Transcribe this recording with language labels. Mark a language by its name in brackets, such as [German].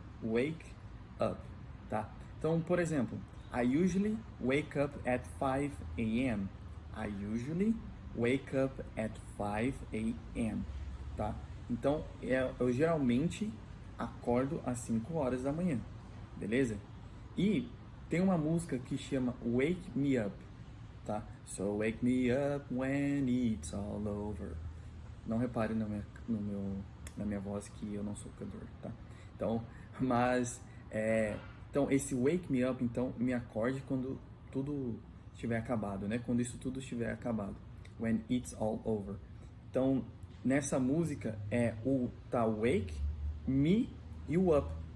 [English] Wake up, [Portuguese] tá? Então, por exemplo, [English] I usually wake up at 5 a.m. I usually wake up at 5 a.m. [Portuguese] tá? Então, eu geralmente acordo às 5 horas da manhã, beleza? E tem uma música que chama Wake Me Up, tá? [English] So wake me up when it's all over. [Portuguese] Não repare na minha voz que eu não sou cantor, tá? Então, mas, então esse wake me up, então, me acorde quando tudo estiver acabado, né? Quando isso tudo estiver acabado. [English] When it's all over. [Portuguese] Então, nessa música tá wake, me e o up.